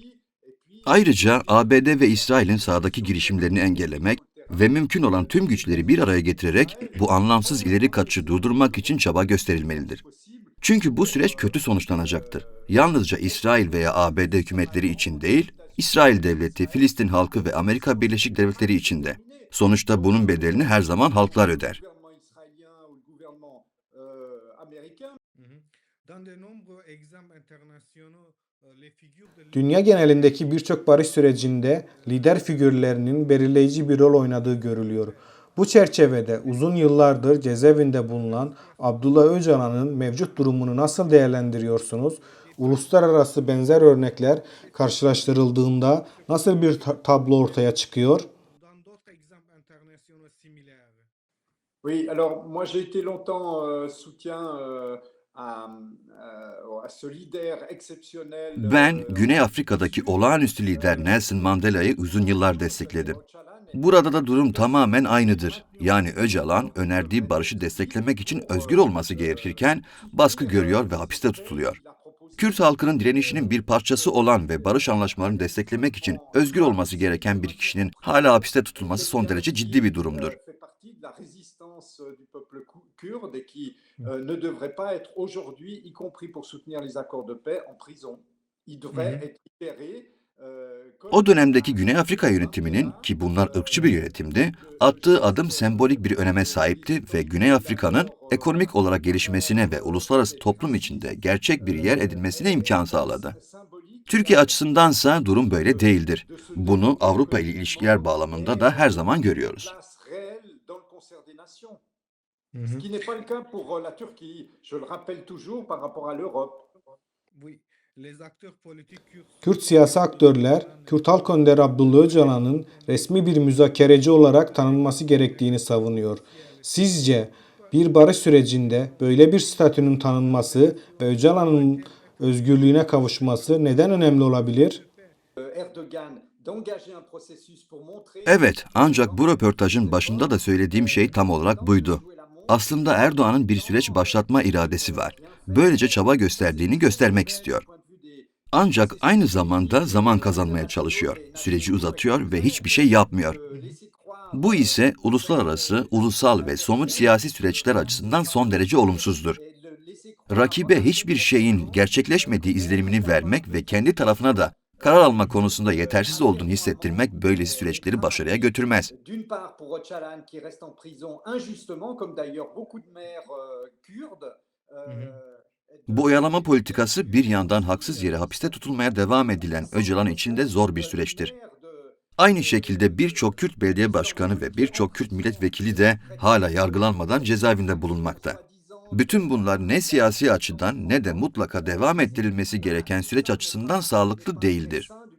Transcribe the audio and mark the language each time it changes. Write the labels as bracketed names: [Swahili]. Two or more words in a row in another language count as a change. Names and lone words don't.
[Turkish] Ayrıca ABD ve İsrail'in sahadaki girişimlerini engellemek ve mümkün olan tüm güçleri bir araya getirerek bu anlamsız ileri kaçışı durdurmak için çaba gösterilmelidir. Çünkü bu süreç kötü sonuçlanacaktır. Yalnızca İsrail veya ABD hükümetleri için değil, İsrail devleti, Filistin halkı ve Amerika Birleşik Devletleri için de. Sonuçta bunun bedelini her zaman halklar öder. [French] Gouvernement israélien ou le gouvernement américain. [Turkish] Dünya genelindeki birçok barış sürecinde lider figürlerinin belirleyici bir rol oynadığı görülüyor. Bu çerçevede uzun yıllardır cezaevinde bulunan Abdullah Öcalan'ın mevcut durumunu nasıl değerlendiriyorsunuz? Uluslararası benzer örnekler karşılaştırıldığında nasıl bir tablo ortaya çıkıyor? [French] Oui, alors moi j'ai été longtemps soutien à ce leader exceptionnel. [Turkish] Ben Güney Afrika'daki olağanüstü lider Nelson Mandela'yı uzun yıllar destekledim. Burada da durum tamamen aynıdır. Yani Öcalan önerdiği barışı desteklemek için özgür olması gerekirken baskı görüyor ve hapiste tutuluyor. Kürt halkının direnişinin bir parçası olan ve barış anlaşmalarını desteklemek için özgür olması gereken bir kişinin hala hapiste tutulması son derece ciddi bir durumdur. [French] Fait partie de la résistance du peuple kurde et qui ne devrait pas être aujourd'hui, y compris pour soutenir les accords de paix, en prison. Il devrait être libéré. [Turkish] O dönemdeki Güney Afrika yönetiminin, ki bunlar ırkçı bir yönetimdi, attığı adım sembolik bir öneme sahipti ve Güney Afrika'nın ekonomik olarak gelişmesine ve uluslararası toplum içinde gerçek bir yer edinmesine imkan sağladı. Türkiye açısındansa durum böyle değildir. Bunu Avrupa ile ilişkiler bağlamında da her zaman görüyoruz. [French] Ce qui n'est pas le cas pour la Turquie. Je le rappelle toujours par rapport à l'Europe. [Turkish] Kürt siyasi aktörler, Kürt Halk Önderi Abdullah Öcalan'ın resmi bir müzakereci olarak tanınması gerektiğini savunuyor. Sizce bir barış sürecinde böyle bir statünün tanınması ve Öcalan'ın özgürlüğüne kavuşması neden önemli olabilir? [French] Erdogan d'engager un processus pour montrer. [Turkish] Evet, ancak bu röportajın başında da söylediğim şey tam olarak buydu. Aslında Erdoğan'ın bir süreç başlatma iradesi var. Böylece çaba gösterdiğini göstermek istiyor. Ancak aynı zamanda zaman kazanmaya çalışıyor. Süreci uzatıyor ve hiçbir şey yapmıyor. Bu ise uluslararası, ulusal ve somut siyasi süreçler açısından son derece olumsuzdur. Rakibe hiçbir şeyin gerçekleşmediği izlenimini vermek ve kendi tarafına da karar alma konusunda yetersiz olduğunu hissettirmek böylesi süreçleri başarıya götürmez. [French] D'une part pour Öcalan qui reste en prison injustement, comme d'ailleurs beaucoup de maires kurdes. [Turkish] Bu oyalama politikası bir yandan haksız yere hapiste tutulmaya devam edilen Öcalan için de zor bir süreçtir. Aynı şekilde birçok Kürt belediye başkanı ve birçok Kürt milletvekili de hala yargılanmadan cezaevinde bulunmakta. Bütün bunlar ne siyasi açıdan ne de mutlaka devam ettirilmesi gereken süreç açısından sağlıklı değildir.